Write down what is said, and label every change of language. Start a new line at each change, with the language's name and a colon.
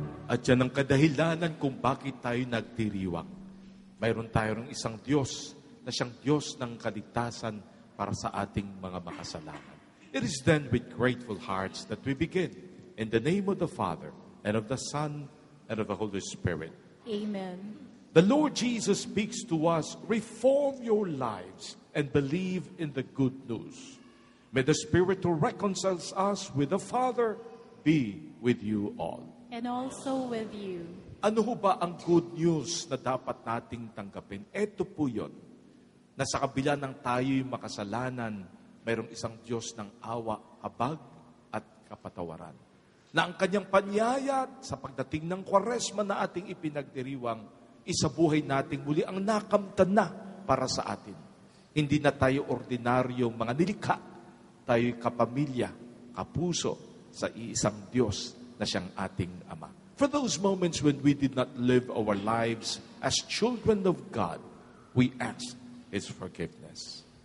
Filipino: At yan ang kadahilanan kung bakit tayo nagdiriwang. Mayroon tayo ng isang Diyos na siyang Diyos ng kaligtasan para sa ating mga makasalanan.
English: It is then with grateful hearts that we begin in the name of the Father and of the Son and of the Holy Spirit. Amen. The Lord Jesus speaks to us, reform your lives and believe in the good news. May the Spirit who reconciles us with the Father be with you all. And also with you.
Filipino: Ano ho ba ang good news na dapat nating tanggapin? Ito po yun, na sa kabila ng tayo'y makasalanan, mayroong isang Diyos ng awa, habag at kapatawaran. Na ang kanyang panyaya sa pagdating ng Kwaresma na ating ipinagdiriwang, isabuhay nating muli ang nakamtan na para sa atin. Hindi na tayo ordinaryong mga nilikha, tayo'y kapamilya, kapuso sa iisang Diyos na siyang ating Ama.
English: For those moments when we did not live our lives as children of God, we ask His forgiveness.